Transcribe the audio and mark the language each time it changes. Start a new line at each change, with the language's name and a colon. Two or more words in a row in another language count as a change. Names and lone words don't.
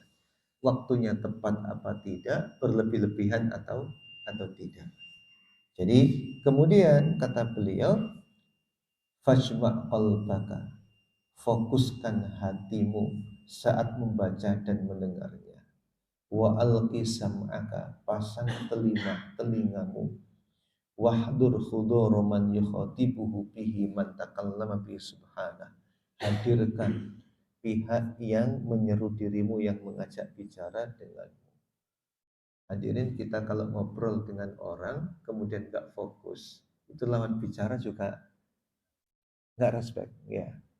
Indonesian: Waktunya tepat apa tidak, berlebih-lebihan atau tidak. Jadi kemudian kata beliau,
Arabic: فاجمع قلبك,
Indonesian: fokuskan hatimu saat membaca dan mendengarnya.
Arabic: وألق سمعك,
Indonesian: pasang telingamu.
Arabic: واحضر حضور من يخاطبه به من تكلم ب سبحانه.
Indonesian: Hadirkan pihak yang menyeru dirimu, yang mengajak bicara denganmu. Hadirin, kita kalau ngobrol dengan orang kemudian gak fokus, itu lawan bicara juga gak respect ya.